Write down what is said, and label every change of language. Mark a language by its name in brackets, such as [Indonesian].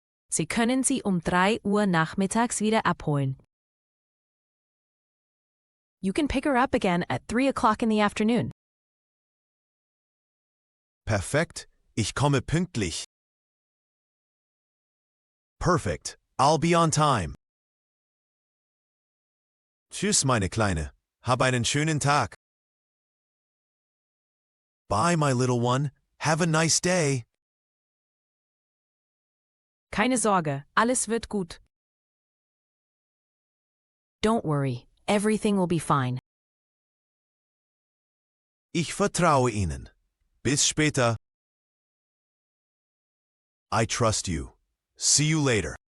[German] Sie können sie 3 Uhr nachmittags wieder abholen. [English] You can pick her up again at 3 o'clock in the afternoon. [German] Perfekt, ich komme pünktlich. [English] Perfect, I'll be on time. [German] Tschüss, meine Kleine. Hab einen schönen Tag. [English] Bye, my little one. Have a nice day. [German] Keine Sorge, alles wird gut. [English] Don't worry, everything will be fine. [German] Ich vertraue Ihnen. Bis später. [English] I trust you. See you later.